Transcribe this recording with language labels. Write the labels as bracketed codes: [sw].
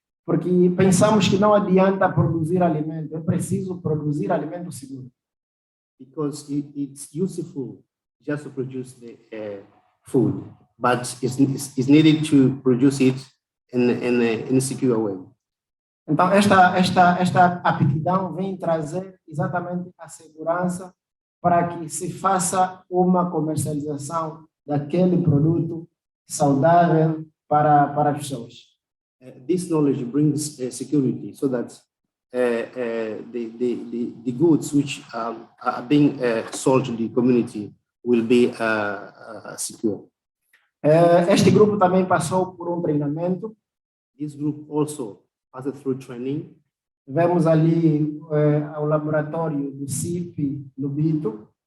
[pt] Porque pensamos que não adianta produzir alimento, é preciso produzir alimento seguro. [en] Because it's useful just to produce the food, but it's needed to produce it in a secure way. [pt] Então, esta aptidão vem trazer exatamente a segurança para que se faça uma comercialização daquele produto saudável para as pessoas. [en] This knowledge brings security so that the goods which are being sold to the community will be secure. [pt] Este grupo também passou por um treinamento. [en] This group also passed through training. [pt] Vemos ali o laboratório do CIP Lubito.